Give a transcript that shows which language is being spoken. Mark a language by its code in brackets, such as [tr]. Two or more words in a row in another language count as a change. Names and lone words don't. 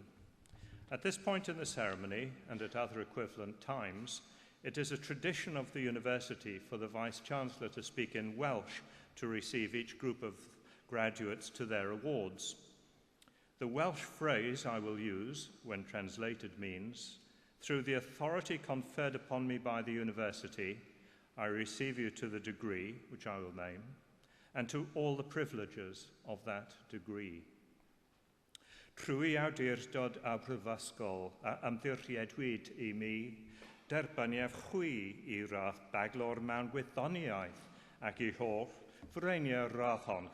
[en] At this point in the ceremony, and at other equivalent times, it is a tradition of the university for the Vice-Chancellor to speak in Welsh to receive each group of graduates to their awards. The Welsh phrase I will use, when translated, means, "Through the authority conferred upon me by the university, I receive you to the degree, which I will name, and to all the privileges of that degree. [cy] Trwy awdurdod a brifysgol a ymddiriedwyd I mi, derbynaf chwi I radd baglor mewn gwyddoniaeth ac I holl fyreinio radd hon.